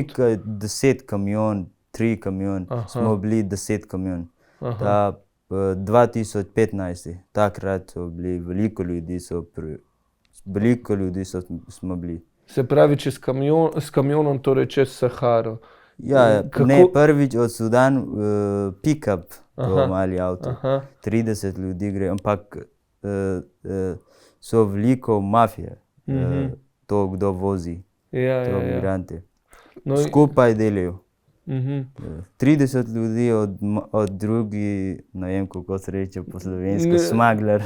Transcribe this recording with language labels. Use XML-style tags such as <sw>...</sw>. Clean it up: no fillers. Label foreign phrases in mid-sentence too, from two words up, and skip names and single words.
<sl>Nekaj 10 kamion, 3 kamion, smo bili 10 kamion. 2015, takrat so bili veliko ljudi, smo bili. Se pravi, s kamionom, torej čez Saharo. Ja, ne, prvič od Sudan, pick-up, to mali avto. 30 ljudi gre, ampak so veliko mafije, to kdo vozi, to migranti. Skupaj delajo. 30 ljudi od drugi, ne vem, kako se reče po slovensko, smagler.</sl>